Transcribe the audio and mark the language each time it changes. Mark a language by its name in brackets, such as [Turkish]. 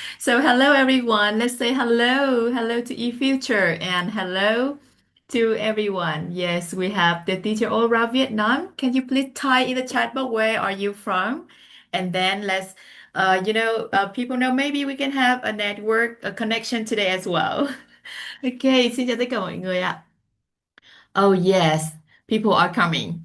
[English] So hello everyone. Let's say hello. Hello to eFuture and hello to everyone. Yes, we have the teacher all around Vietnam. Can you please type in the chat box where are you from? And then let's people know maybe we can have a network, a connection today as well. [Vietnamese] Okay, xin chào tất cả mọi người ạ. [English] Oh yes, people are coming.